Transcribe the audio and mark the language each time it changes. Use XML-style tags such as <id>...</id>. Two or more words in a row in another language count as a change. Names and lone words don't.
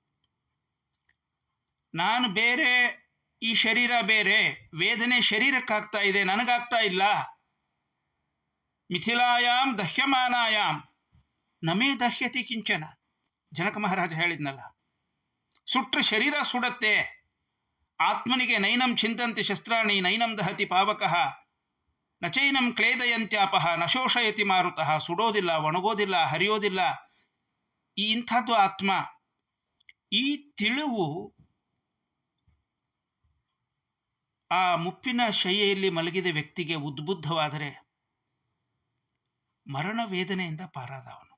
<kn>ನಾನು ಬೇರೆ, ಈ ಶರೀರ ಬೇರೆ, ವೇದನೆ ಶರೀರಕ್ಕಾಗ್ತಾ ಇದೆ, ನನಗಾಗ್ತಾ ಇಲ್ಲ.</kn> <sa>ಮಿಥಿಲಾಯಾಮ್ ದಹ್ಯಮಾನಾಯಾಮ್ ನಮೇ ದಹ್ಯತಿ ಕಿಂಚನ.</sa> <kn>ಜನಕ ಮಹಾರಾಜ ಹೇಳಿದ್ನಲ್ಲ, ಸುಟ್ರೆ ಶರೀರ ಸುಡತ್ತೆ.</kn> <sa>ಆತ್ಮನಿಗೆ ನೈನಂ ಚಿಂತಂತಿ ಶಸ್ತ್ರಾಣಿ ನೈನಂ ದಹತಿ ಪಾವಕಃ ನಚೈನಂ ಕ್ಲೇದಯಂತ್ಯಾಪಹ ನಶೋಷಯತಿ ಮಾರುತಃ.</sa> <kn>ಸುಡೋದಿಲ್ಲ, ಒಣಗೋದಿಲ್ಲ, ಹರಿಯೋದಿಲ್ಲ. ಈ ಇಂಥದ್ದು ಆತ್ಮ. ಈ ತಿಳಿವು ಆ ಮುಪ್ಪಿನ ಶಯ್ಯೆಯಲ್ಲಿ ಮಲಗಿದ ವ್ಯಕ್ತಿಗೆ ಉದ್ಬುದ್ಧವಾದರೆ ಮರಣ ವೇದನೆಯಿಂದ ಪಾರಾದ ಅವನು.</kn>